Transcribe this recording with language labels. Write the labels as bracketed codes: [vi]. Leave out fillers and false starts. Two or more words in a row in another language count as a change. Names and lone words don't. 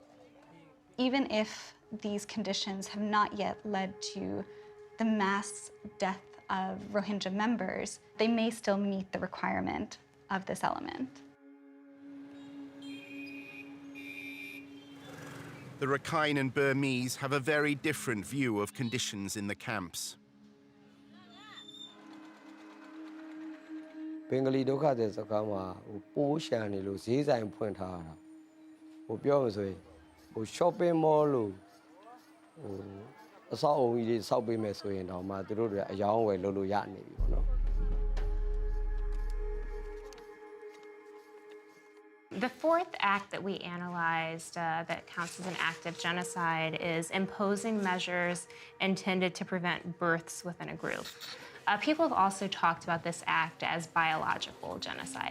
[en] Even if these conditions have not yet led to the mass death of Rohingya members, they may still meet the requirement of this element. The Rakhine and Burmese have a very different view of conditions in the camps. [my] Bengali ဒုက္ခသည်စခန်းမှာပိုးရှံနေလို့ဈေးဆိုင်ဖွင့်ထားတာပြောမှဆိုရင် [en] shopping mall [my] လို့အဆောက်အုံကြီးတွေဆောက်ပေးမယ်ဆိုရင်တော့မှသူတို့တွေအယောင်းဝယ်လုပ်လို့ရနေပြီပေါ့နော် [en] The fourth act that we analyzed that counts as an act of genocide is imposing measures intended to prevent births within a group. People have also talked about this act as biological genocide.